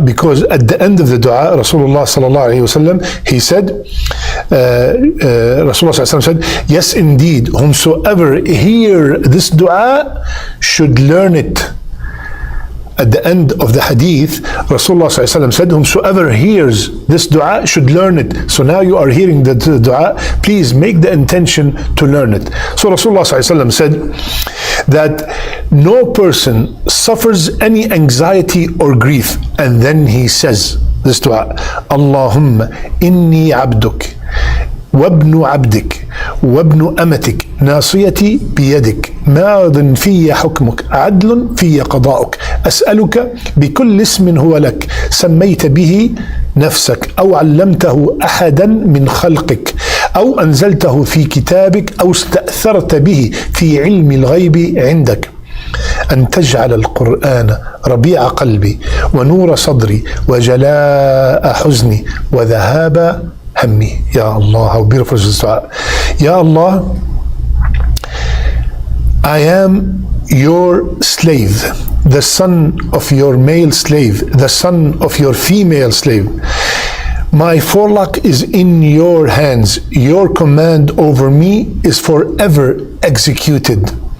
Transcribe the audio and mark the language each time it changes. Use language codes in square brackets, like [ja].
[en] Because at the end of the dua, Rasulullah sallallahu alaihi wasallam, he said, Rasulullah sallallahu alaihi wasallam said, yes indeed, whomsoever hear this dua should learn it. At the end of the hadith, Rasulullah ﷺ said, whomsoever hears this dua should learn it. So now you are hearing the dua, please make the intention to learn it. So Rasulullah ﷺ said that no person suffers any anxiety or grief, and then he says this dua, [ar] Allahumma inni abduk وابن عبدك وابن أمتك ناصيتي بيدك ماض في حكمك عدل في قضاؤك أسألك بكل اسم هو لك سميت به نفسك أو علمته أحدا من خلقك أو أنزلته في كتابك أو استأثرت به في علم الغيب عندك أن تجعل القرآن ربيع قلبي ونور صدري وجلاء حزني وذهاب همي. [en] Ya Allah, how beautiful is this dua. Ya Allah, I am your slave, the son of your male slave, the son of your female slave. My forelock is in your hands. Your command over me is forever executed.